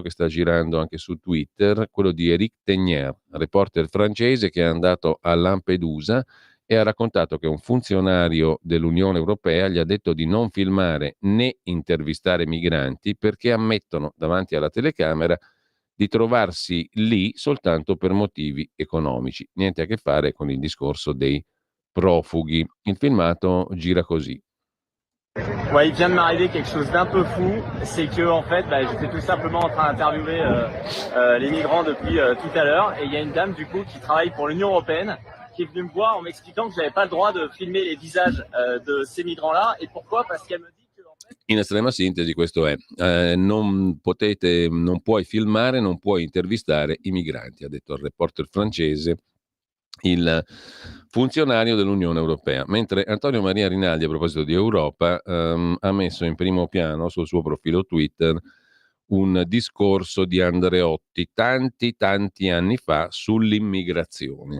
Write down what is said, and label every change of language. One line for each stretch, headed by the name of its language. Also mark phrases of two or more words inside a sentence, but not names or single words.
Italian: che sta girando anche su Twitter, quello di Éric Tegner, reporter francese che è andato a Lampedusa e ha raccontato che un funzionario dell'Unione Europea gli ha detto di non filmare né intervistare migranti perché ammettono davanti alla telecamera di trovarsi lì soltanto per motivi economici. Niente a che fare con il discorso dei profughi. Il filmato gira così.
French: Ouais, il vient de m'arriver quelque chose d'un peu fou, c'est que en fait, j'étais tout simplement en train d'interviewer les migrants depuis tout à l'heure, et il y a une dame du coup qui travaille pour l'Union Européenne qui est venue me voir en m'expliquant que j'avais pas le droit de filmer les visages de ces migrants-là, et pourquoi? Parce qu'elle me dit que en fait...
Italian: In estrema sintesi questo è, non puoi filmare, non puoi intervistare i migranti, ha detto il reporter francese, il funzionario dell'Unione Europea. Mentre Antonio Maria Rinaldi, a proposito di Europa, ha messo in primo piano sul suo profilo Twitter un discorso di Andreotti tanti anni fa sull'immigrazione.